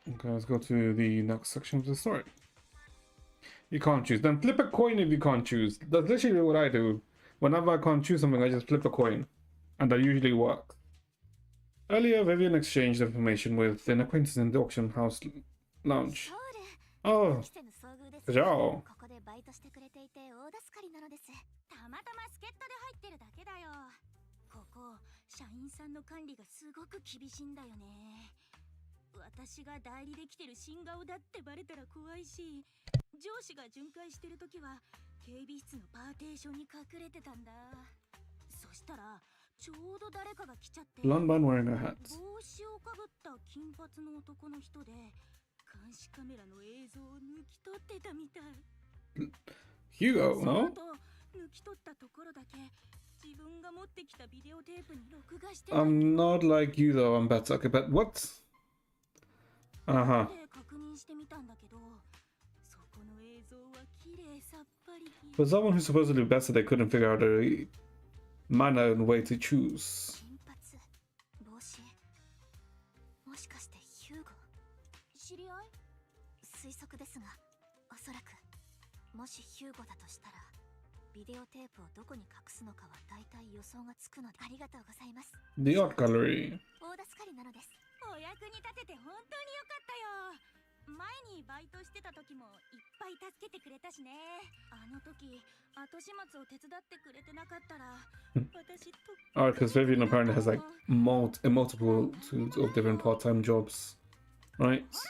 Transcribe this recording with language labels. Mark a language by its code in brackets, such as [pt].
[en] Okay, let's go to the next section of the story. You can't choose. Then flip a coin if you can't choose. That's literally what I do. Whenever I can't choose something, I just flip a coin. And that usually works. Earlier, Vivian exchanged information with an acquaintance in the auction house lounge. [ja] Oh, じゃあ。ここでバイトしてくれていて大助かりなのです。たまたま助っ人で入ってるだけだよ。ここ、社員さんの管理がすごく厳しいんだよね。私が代理で来てる新顔だってバレたら怖いし、上司が巡回してるときは警備室のパーテーションに隠れてたんだ。そしたらちょうど誰かが来ちゃって。 [en] Blonde man wearing a hat. [ja] 帽子をかぶった金髪の男の人で。監視カメラの映像を抜き取ってたみたい。 [en] Hugo, no? [ja] 抜き取ったところだけ自分が持ってきたビデオテープに録画して。 [en] I'm not like you though. I'm better. Okay, but what? [ja] 確認してみたんだけど、そこの映像は綺麗さっぱり。 [en] For someone who's supposedly better, they couldn't figure out a manner and way to choose. [ja] 金髪、帽子。もしかしてヒューゴ？知り合い？推測ですが、おそらくもしヒューゴだとしたらビデオテープをどこに隠すのかは大体予想がつくので。ありがとうございます。 [en] The art gallery. [ja] 大助かりなのです。お役に立てて本当によかったよ。前にバイトしてた時もいっぱい助けてくれたしね。あの時後始末を手伝ってくれてなかったら私と。 [en] Alright, because Vivian apparently has like multiple of different part-time jobs, right?